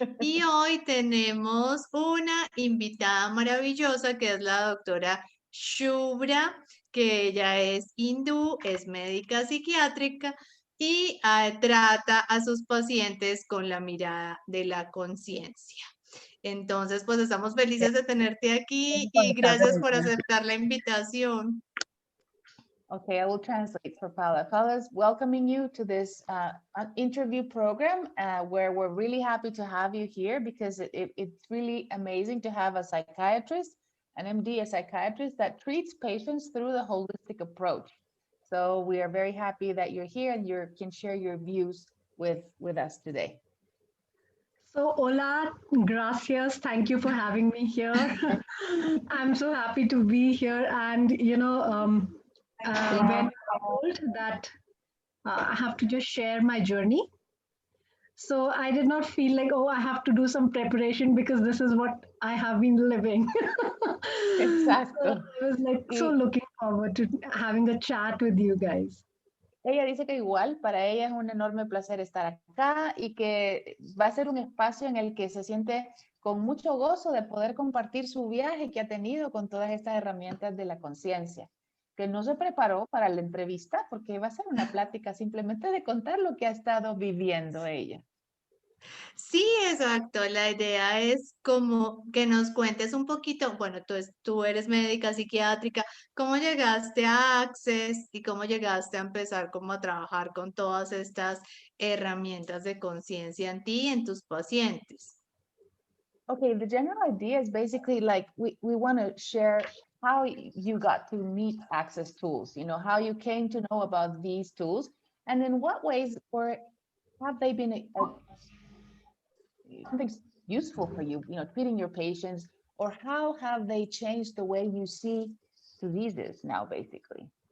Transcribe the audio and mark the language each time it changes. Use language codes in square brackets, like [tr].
[es] Y hoy tenemos una invitada maravillosa que es la doctora Shubra, que ella es hindú, es médica psiquiátrica y trata a sus pacientes con la mirada de la conciencia. Entonces, pues estamos felices de tenerte aquí y gracias por aceptar la invitación. [en] Okay, I will translate for Paula. Paula is welcoming you to this interview program where we're really happy to have you here because it's really amazing to have a psychiatrist, an MD, a psychiatrist that treats patients through the holistic approach. So we are very happy that you're here and you can share your views with us today. [es] So, hola, gracias. [en] Thank you for having me here. I'm so happy to be here. And, when I told that I have to just share my journey, so I did not feel like, oh, I have to do some preparation because this is what I have been living. So [es] Exacto. [en] I was like so [es] Y [en] looking forward to having a chat with you guys. [es] ella dice que igual para ella es un enorme placer estar acá y que va a ser un espacio en el que se siente con mucho gozo de poder compartir su viaje que ha tenido con todas estas herramientas de la conciencia, que no se preparó para la entrevista porque va a ser una plática simplemente de contar lo que ha estado viviendo ella. Sí, exacto. La idea es como que nos cuentes un poquito, bueno, tú eres médica psiquiátrica, ¿cómo llegaste a Access y cómo llegaste a empezar como a trabajar con todas estas herramientas de conciencia en ti y en tus pacientes? [en] Okay, the general idea is basically like we want to share how you got to meet Access Tools, you know, how you came to know about these tools, and in what ways or have they been something useful for you, you know, treating your patients, or how have they changed the way you see diseases now, basically?